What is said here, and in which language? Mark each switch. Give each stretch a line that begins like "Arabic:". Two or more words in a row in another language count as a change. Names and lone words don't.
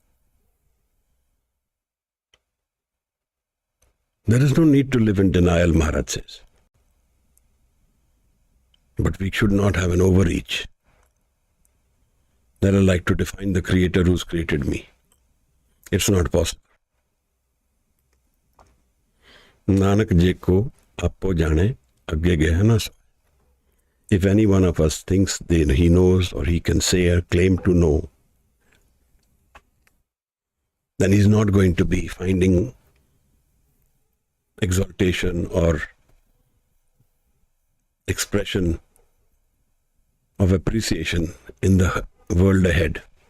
English: There is no need to live in denial, Maharaj says. But we should not have an overreach that I like to define the Creator who's created me. It's not possible.
Punjabi: ਨਾਨਕ ਜੇ ਕੋ ਆਪੌ ਜਾਣੈ ਅਗੈ ਗਇਆ ਨ ਸੋ.
English: If any one of us thinks that he knows or he can say or claim to know, then he's not going to be finding exaltation or expression of appreciation in the world ahead.